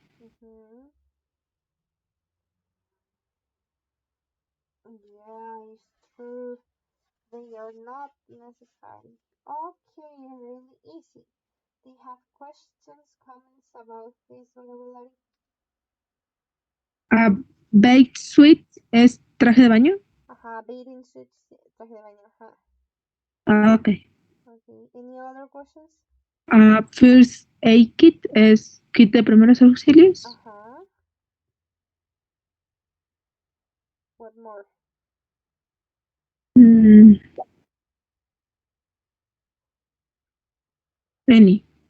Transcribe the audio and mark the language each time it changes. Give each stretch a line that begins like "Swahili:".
English: Uh-huh. Yeah, it's true. They are not necessary. Okay, really easy. Do you have questions, comments about this vocabulary? A baked suit
Spanish: es traje de baño. Ajá,
English: bathing suits,
Spanish: traje de baño, ajá.
English: Ok. Okay, any other questions? First aid kit
Spanish: es kit de primeros auxilios.
English: Ajá, what more? Mm, any.